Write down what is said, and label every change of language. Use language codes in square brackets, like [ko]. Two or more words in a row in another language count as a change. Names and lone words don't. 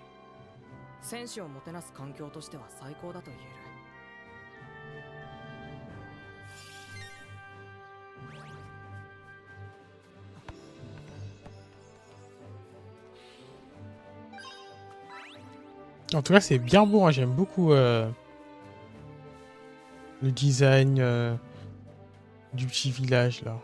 [ja] 選手をもてなす環境としては最高だと言える。 [fr] En tout cas, c'est bien beau. Hein. J'aime beaucoup le design du petit village là.